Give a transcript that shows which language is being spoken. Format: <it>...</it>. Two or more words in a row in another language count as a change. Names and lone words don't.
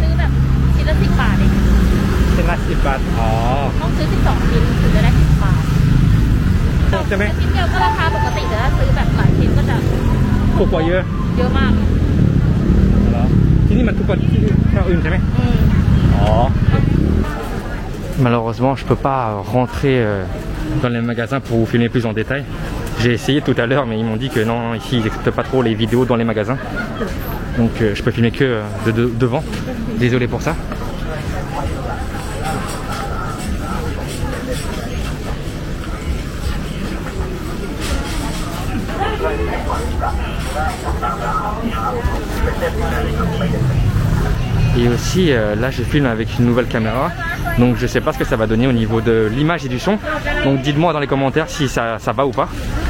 <th>ๆซื้อแบบชิ้นละ10 บาทเอง เป็นละ10 บาทอ๋อ ต้องซื้อ12 ชิ้นถึงจะได้10 บาท ใช่ไหม ชิ้นเดียวก็ราคาปกติแต่ถ้าซื้อแบบหลายชิ้นก็จะ ถูกกว่าเยอะ เยอะมาก เหรอที่นี่มันถูกกว่าที่อื่นใช่ไหม อ๋อ</th> <fr>Malheureusement, je peux pas rentrer dans les magasins pour vous filmer plus en détail. J'ai essayé tout à l'heure, mais ils m'ont dit que non, ici ils n'acceptent pas trop les vidéos dans les magasins. Donc je peux filmer que de devant. Désolé pour ça. Et aussi là je filme avec une nouvelle caméra, donc je sais pas ce que ça va donner au niveau de l'image et du son, donc dites-moi dans les commentaires si ça va ou pas.</fr>